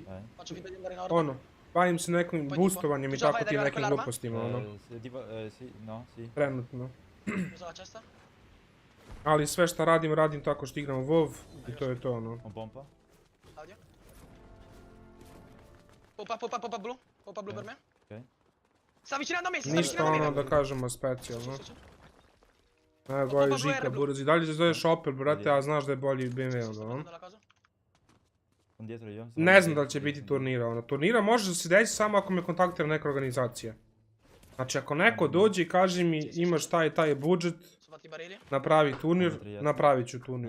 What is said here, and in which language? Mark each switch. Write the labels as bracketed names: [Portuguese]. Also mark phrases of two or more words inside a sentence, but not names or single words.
[Serbian] Ono, bavim se nekim boostovanjem i tako tim nekim glupostima, ono. Trenutno. Ali sve što radim tako što igram WoW i to je to, ono. [Italian] Popa blue per me. Sta avvicinando a me, [Serbian] Ništa ono da kažemo specijalno. Evo ga je Žika, Burzi. Dalje se zoveš Opel, brate, a znaš da je bolji BMW, ono. Ne znam da li će biti turnira, ono. Turnira može da se desi samo ako me kontaktira neka organizacija. Znači, ako neko dođe i kaže mi imaš taj budžet, napravi turnir, napravit ću turnir.